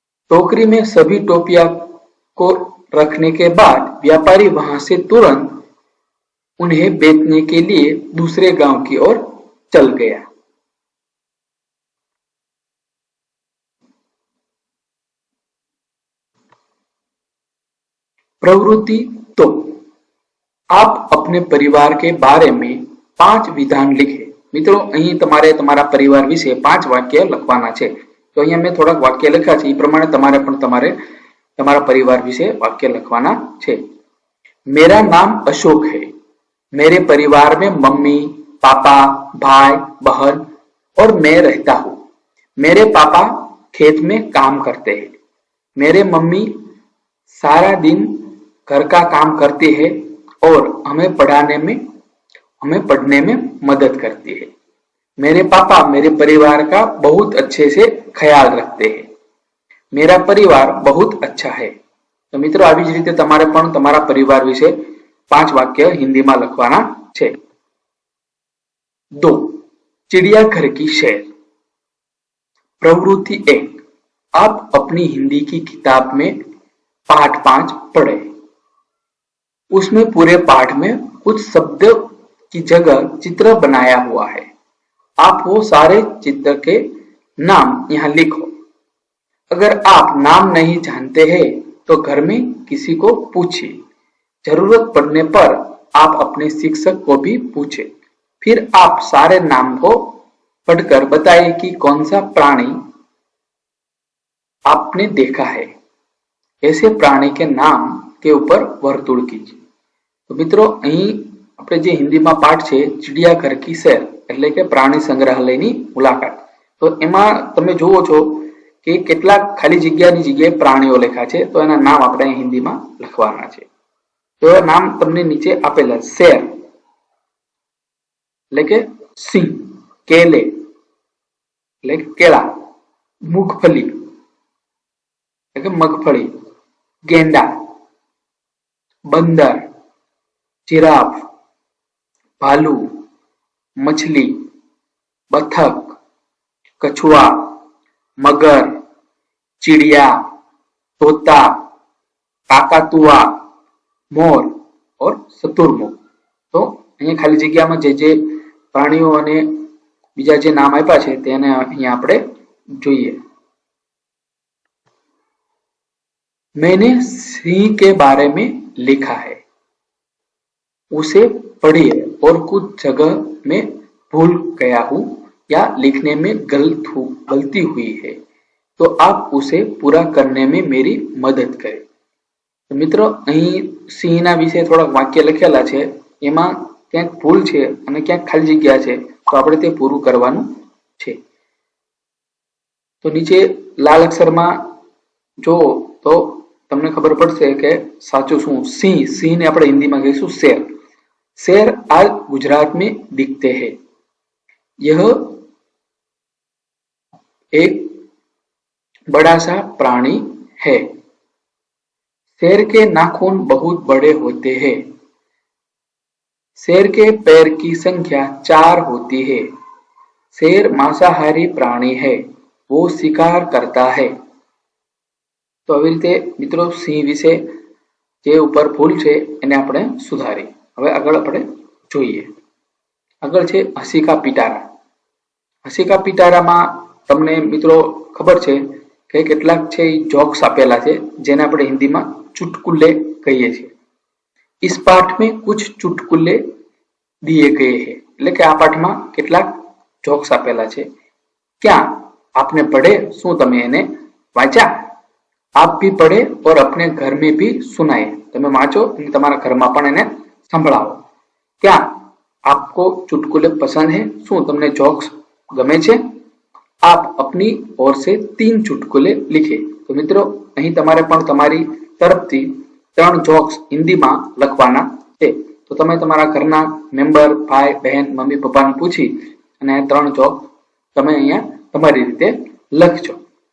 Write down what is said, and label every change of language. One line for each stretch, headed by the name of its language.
Hindi: टोकरी में सभी टोपियां को रखने के बाद व्यापारी वहां से तुरंत उन्हें बेचने के लिए दूसरे गांव की ओर चल गया। प्रवृत्ति तो आप अपने परिवार के बारे में 5 विधान लिखे।
Gujarati: મિત્રો અહીં તમારે તમારા પરિવાર વિશે 5 વાક્ય લખવાના છે। તો અહીંયા મેં થોડાક વાક્ય લખ્યા છે, એ પ્રમાણે તમારે પણ તમારા પરિવાર વિશે વાક્ય લખવાના છે।
Hindi: मेरा नाम अशोक है। मेरे परिवार में मम्मी, पापा, भाई, बहन और मैं रहता हूँ। मेरे पापा खेत में काम करते हैं। मेरे मम्मी सारा दिन घर का काम करती है और हमें पढ़ने में मदद करती है। मेरे पापा मेरे परिवार का बहुत अच्छे से ख्याल रखते हैं। मेरा परिवार बहुत अच्छा है। तो मित्रों
Gujarati: આવી જ રીતે તમારે પણ તમારા પરિવાર વિશે 5 વાક્ય હિન્દીમાં લખવાના છે।
Hindi: 2 चिड़ियाघर की शेर। प्रवृत्ति 1 आप अपनी हिंदी की किताब में पाठ 5 पढ़े। उसमें पूरे पाठ में कुछ शब्द की जगह चित्र बनाया हुआ है। आप वो सारे चित्र के नाम यहाँ लिखो। अगर आप नाम नहीं जानते हैं तो घर में किसी को पूछिए। जरूरत पड़ने पर आप अपने शिक्षक को भी पूछे। फिर आप सारे नाम को पढ़कर बताइए कि कौन सा प्राणी आपने देखा है। ऐसे प्राणी के नाम के ऊपर वर्तुळ कीजिए। तो मित्रों
Gujarati: અહીં આપણે જે હિન્દીમાં પાઠ છે ચિડિયાઘર કી સૈર એટલે કે પ્રાણી સંગ્રહાલયની મુલાકાત, તો એમાં તમે જુઓ છો કે કેટલાક ખાલી જગ્યાની જગ્યાએ પ્રાણીઓ લખ્યા છે, તો એના નામ આપણે હિન્દીમાં લખવાના છે। તો એ નામ તમને નીચે આપેલા શેર એટલે કે સિંહ, કેલે એટલે કે કેળા, મૂંગફલી એટલે કે મગફળી,
Hindi: गेंडा, बंदर, जिराफ, भालू, मछली, बतख, कछुआ, मगर, चिड़िया, तोता, काकातुआ, मोर और शतुरमुर्ग।
Gujarati: तो અહીંયા ખાલી જગ્યામાં જે પ્રાણીઓ અને બીજા જે નામ આપ્યા છે તેને અહીંયા આપણે જોઈએ।
Hindi: मैंने सिंह के बारे में लिखा है। उसे पढ़िए और कुछ जगह में भूल गया हूं या लिखने में गलती हुई है तो आप उसे पूरा करने में मेरी मदद करें। तो मित्रों
Gujarati: અહીં સિંહના વિશે થોડાક વાક્ય લખેલા છે, એમાં ક્યાંક ભૂલ છે અને ક્યાંક ખાલી જગ્યા છે, તો આપણે તે પૂરું કરવાનું છે। તો નીચે લાલ અક્ષરમાં જો તો તમને ખબર પડશે કે સાચું શું। સિંહ ને આપણે હિન્દીમાં કહીશું શેર।
Hindi: शेर आज गुजरात में दिखते हैं। यह एक बड़ा सा प्राणी है। शेर के नाखून बहुत बड़े होते हैं। शेर के पैर की संख्या 4 होती है। शेर मांसाहारी प्राणी है। वो शिकार करता है।
Gujarati: तो આવી રીતે મિત્રો સિંહ વિશે જે ઉપર ભૂલ છે એને આપણે સુધારી। હવે આગળ આપણે જોઈએ। આગળ છે હસી કા પિટારા। હસી કા પિટારામાં તમને મિત્રો ખબર છે કે કેટલાક છે જોક્સ આપેલા છે જેને આપણે હિન્દીમાં ચુટકુલે કહીએ છીએ।
Hindi: इस पाठ में कुछ चुटकुले दिए गए हैं
Gujarati: એટલે કે આ પાઠમાં કેટલાક જોક્સ આપેલા છે।
Hindi: क्या आपने पढ़े?
Gujarati: શું તમે એને વાંચ્યા?
Hindi: आप भी पढ़े और अपने घर में भी सुनाए।
Gujarati: તમે વાંચો અને તમારા ઘરમાં પણ એને સંભળાવો।
Hindi: क्या आपको चुटकुले पसंद है?
Gujarati: શું તમને જોક્સ ગમે છે?
Hindi: आप अपनी ओर से 3 चुटकुले लिखे। तो मित्रों
Gujarati: અહીં તમારે પણ તમારી તરફથી 3 જોક્સ હિન્દીમાં લખવાના છે। તો તમે તમારા ઘરના મેમ્બર, ભાઈ, બહેન, મમ્મી, પપ્પાને પૂછી અને 3 જોક તમે અહીંયા તમારી રીતે લખજો।